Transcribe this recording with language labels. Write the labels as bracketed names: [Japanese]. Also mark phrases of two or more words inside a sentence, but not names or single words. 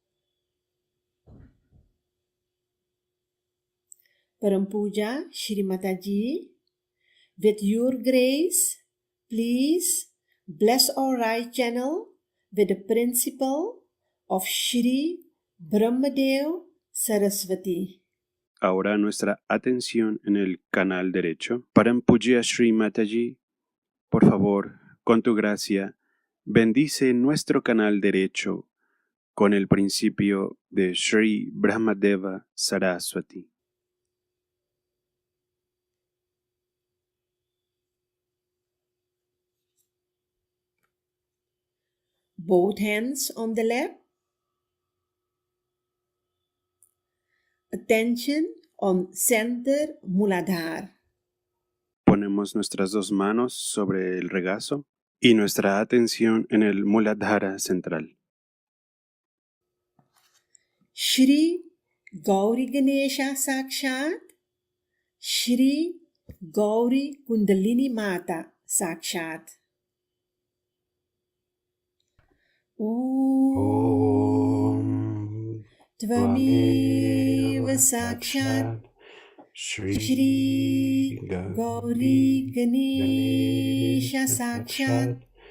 [English] Parampuja Shri Mataji, with your grace, please bless our right channel with the principle of Shri Brahmadev Saraswati. [Spanish] Ahora nuestra atención en el canal derecho. Parampuja Shri Mataji, por favor, con tu gracia, bendice nuestro canal derecho con el principio de Shri Brahmadeva Saraswati. [English] Both hands on the lap. Attention on center Muladhara. [Spanish] Ponemos nuestras dos manos sobre el regazo y nuestra atención en el Muladhara central. [Sanskrit] Shri Gauri Ganesha Sakshat Shri Gauri Kundalini Mata Sakshat. Om Tvameva Sakshat Shri Gauri Ganesha Sakshat